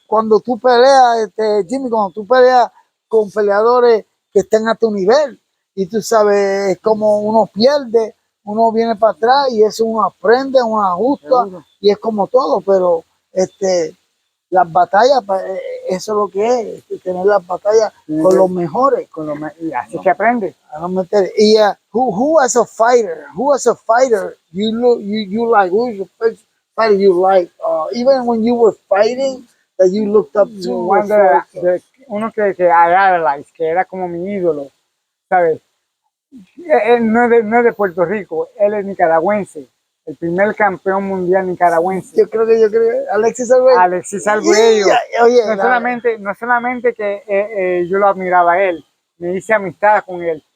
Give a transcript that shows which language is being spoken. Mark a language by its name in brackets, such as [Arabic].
[Spanish] Cuando tú peleas, Jimmy, cuando tú peleas con peleadores que estén a tu nivel, y tú sabes cómo uno pierde, uno viene para atrás y eso uno aprende, uno ajusta, y es como todo, pero las batallas, eso es lo que es, tener las batallas con los mejores. Y así que aprende. [English] Y who as a fighter, you like, who's the first fighter you like? Even when you were fighting, that you looked up to? [Spanish] Uno que idolize, que era como mi ídolo, ¿sabes? Él no es de Puerto Rico, él es nicaragüense, el primer campeón mundial nicaragüense. Yo creo Alexis Arguello. Alexis Arguello. Oye, no solamente que yo lo admiraba a él, me hice amistad con él.